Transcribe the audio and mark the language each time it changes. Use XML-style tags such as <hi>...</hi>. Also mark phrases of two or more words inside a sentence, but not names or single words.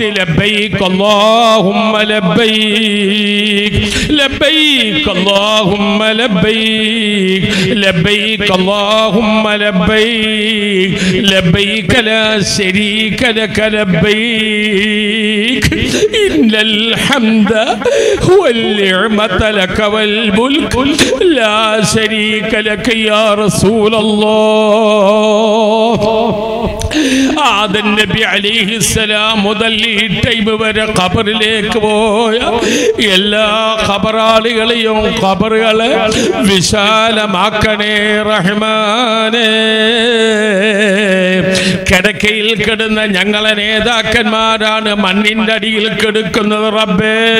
<ar>لبيك اللهم لبيك لبيك اللهم لبيك لبيك اللهم لبيك لبيك لا شريك لك لبيك إن الحمد والنعمة لك والملك لا شريك لك يا رسول الله.</ar> <ml>ആദം</ml> <ar>نبي عليه السلام</ar> <ml>മുതൽ ഈ ടൈം വരെ ഖബറിലേക്ക് പോയ എല്ലാ ഖബറാളികളെയും ഖബറുകളെ വിശാലമാക്കണേ റഹ്മാനേ. കിടക്കയിൽ കിടന്ന ഞങ്ങളെ നേതാക്കന്മാരാണ് മണ്ണിന്റെ അടിയിൽ കിടക്കുന്നത് റബ്ബേ.</ml>